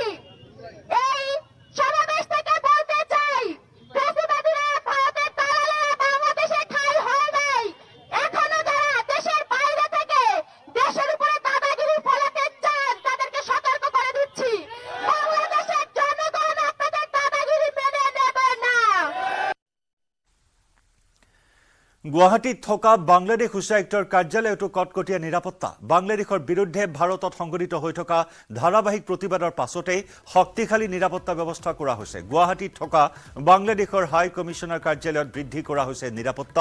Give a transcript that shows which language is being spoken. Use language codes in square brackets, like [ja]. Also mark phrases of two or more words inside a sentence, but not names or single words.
[bn] এই সমাবেশ থেকে বলতে চাই, ফ্যাসিবাদীরা, ভারতের দালালেরা বাংলাদেশে ঠাঁই হয় নাই। এখনো যারা দেশের বাইরে থেকে দেশের উপরে দাদাগিরি ফলাতে চান, তাদেরকে সতর্ক করে দিচ্ছি, বাংলাদেশের জনগণ আপনাদের দাদাগিরি মেনে নেবে না। [as] গুৱাহাটীত থকা বাংলাদেশ উচ্চায়ুক্তৰ কাৰ্যালয়তো কটকটীয়া নিৰাপত্তা। বাংলাদেশৰ বিৰুদ্ধে ভাৰতত সংঘটিত হৈ থকা ধাৰাবাহিক প্ৰতিবাদৰ পাছতেই শক্তিশালী নিৰাপত্তা ব্যৱস্থা কৰা হৈছে। গুৱাহাটীত থকা বাংলাদেশৰ [en] high commissioner [as] কাৰ্যালয়ত বৃদ্ধি কৰা হৈছে নিৰাপত্তা।